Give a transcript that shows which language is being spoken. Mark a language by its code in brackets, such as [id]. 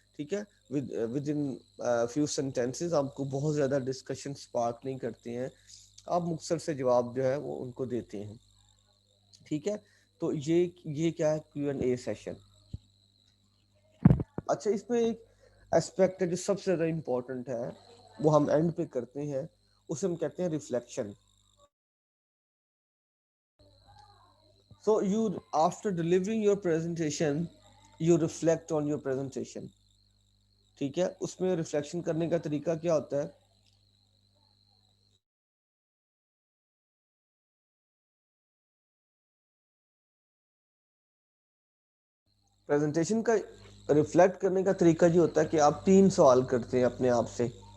[ur] ٹھیک ہے, [en] within few sentences, [ur] آپ کو بہت زیادہ ڈسکشن اسپارک نہیں کرتے ہیں, آپ مختصر سے جواب جو ہے وہ ان کو دیتے ہیں. ٹھیک ہے, تو یہ کیا ہے, کیو اینڈ اے سیشن. اچھا, اس میں ایک اسپیکٹ ہے جو سب سے زیادہ امپورٹنٹ ہے, وہ ہم اینڈ پہ کرتے ہیں, اسے ہم کہتے ہیں reflection. [en] So you, after delivering your presentation, you reflect on your presentation. [ur] ٹھیک ہے, اس میں ریفلیکشن کرنے کا طریقہ کیا ہوتا ہے, پریزنٹیشن کا ریفلیکٹ کرنے کا طریقہ یہ ہوتا ہے کہ آپ 3 سوال کرتے ہیں اپنے آپ سے.